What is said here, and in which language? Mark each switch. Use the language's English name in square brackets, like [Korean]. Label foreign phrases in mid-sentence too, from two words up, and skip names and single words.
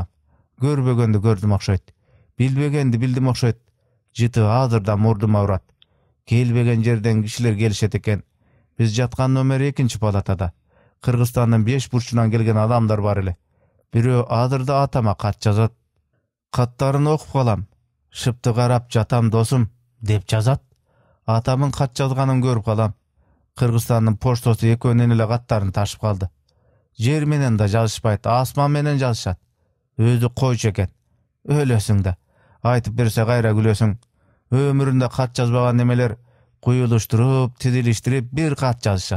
[Kyrgyz] Көрбөгөндү көрдүм окшойт. Билбегенди билдим окшойт. Жыты азыр да мурдума урат. Келбеген жерден кишилер келишет экен. Биз жаткан номер 2 палатада. Кыргызстандын 5 бурчунан келген адамдар бар эле. Бирөө азыр да атама кат жазат. Каттарын окуп калам. Шыпты карап жатам досум деп жазат. Атамын кат жазганын көрүп калам. Кыргызстандын поштосу экөөнүн эле каттарын ташып калды. Жер менен да жазышпайт, асман менен жазышат. Өзү койчу экен. Өлөсүң да. Айтып берсе кайра күлөсүң. Өмүрүндө кат жазбаган немелер куюлуштуруп, тизилиштирип бир кат жазышат.